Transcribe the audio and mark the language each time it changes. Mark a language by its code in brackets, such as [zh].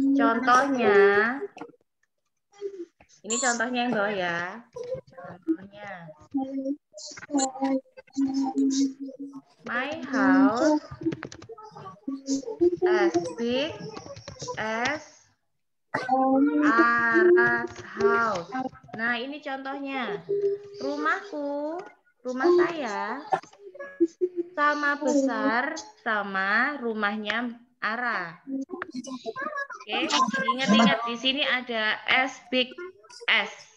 [id] Contohnya, ini contohnya yang bawah ya. Contohnya, [en] my house as big as Ara's house. [id] Nah, ini contohnya. Rumahku, rumah saya sama besar sama rumahnya Ara. Oke, ingat-ingat di sini ada [en] as big as.